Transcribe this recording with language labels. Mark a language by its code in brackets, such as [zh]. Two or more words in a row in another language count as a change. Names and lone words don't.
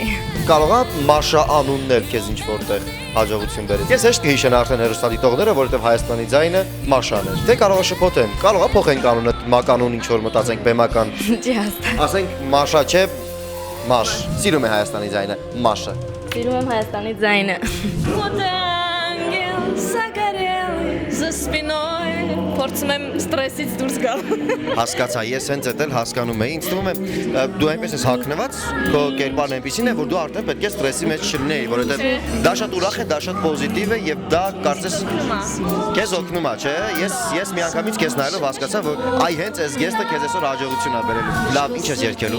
[hy] Կարող է Մաշա անունն էլ քեզ ինչ որտեղ հաջողություն բերել։ Ես հեշտ կհիշեն արդեն հերոստատիտողները, որովհետև Հայաստանի ձայնը Մաշան էր։ Թե կարող է շփոթեն, կարող է փոխենք անունը, մականուն ինչ որ մտածենք բեմական։ Չի հաստատ։ Ասենք Մաշա չէ, Մաշ։ Սիրում է Հայաստանի ձայնը, Մաշը։ Սիրում եմ Հայաստանի ձայնը։ [ru] Вот ангел загорелый за спиной. [hy] Փորձում եմ ստրեսից դուրս գալ։ Հասկացա, ես հենց այդ էլ հասկանում եմ։ Ինձ թվում է դու այնպես ես հագնված, քո կերպարն այնպեսին է, որ դու արդեն պետք է ստրեսի մեջ չլինեի, որովհետև դա շատ ուրախ է, դա շատ պոզիտիվ է եւ դա կարծես քեզ օգնում է, չէ՞։ Ես միանգամից քեզ նայելով հասկացա, որ այ հենց այս գեստը քեզ այսօր հաջողություն է բերելու։ Լավ, ինչ ես երգելու։